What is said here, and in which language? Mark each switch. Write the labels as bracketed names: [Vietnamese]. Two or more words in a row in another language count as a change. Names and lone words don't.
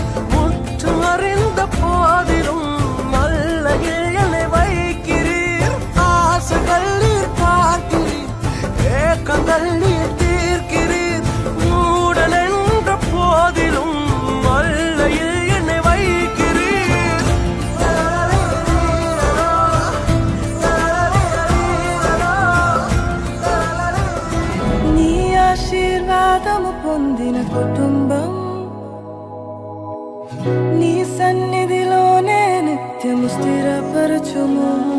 [Tamil] முற்றும் அறிந்த போதிலும் நல்லையில் என்னை வைக்கிறீர். ஆசைகள் நீர் பார்க்கிறீர், ஏக்கங்கள் நீர் தீர்க்கிறீர். மூடன் என்ற போதிலும் நல்லையில் என்னை வைக்கிறீர். [Telugu] నీ ఆశీర్వాదము పొందిన కుటుంబం నీ సన్నిధిలోనే నిత్యము స్థిరపరచుము.